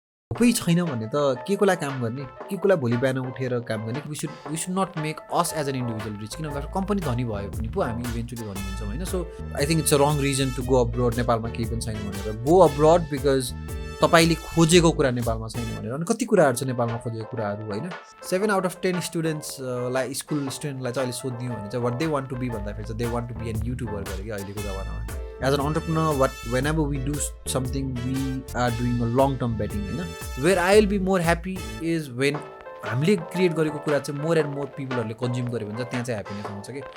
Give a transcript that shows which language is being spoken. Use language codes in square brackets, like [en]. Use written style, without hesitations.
[ne] कोही छैन भने त के कोलाई काम गर्ने, के कोलाई भोलि बिहान उठेर काम गर्ने. [en] We should not make us as an individual rich. [ne] किनभने कम्पनी धनी भयो भने पो हामी इभेन्चुली धनी हुन्छौँ होइन. [en] So I think it's a wrong reason to go abroad. [ne] नेपालमा केही पनि छैन भनेर [en] go abroad because [ne] तपाईँले खोजेको कुरा नेपालमा छैन भनेर. अनि कति कुराहरू छ नेपालमा खोजेको कुराहरू होइन. 7 out of 10 स्टुडेन्ट्सलाई स्कुल स्टुडेन्टलाई चाहिँ अहिले सोधिदियो भने चाहिँ [en] what they want to be [ne] भन्दाखेरि चाहिँ [en] they want to be an YouTuber [ne] गरेर कि अहिलेको जमानामा. [en] As an entrepreneur, whenever we do something, we are doing a long-term betting. Where I'll be more happy is when [ne] हामीले create गरेको कुरा चाहिँ मोर एन्ड मोर पिपलहरूले कन्ज्युम गर्यो भने चाहिँ त्यहाँ चाहिँ ह्याप्पिनेस हुन्छ कि.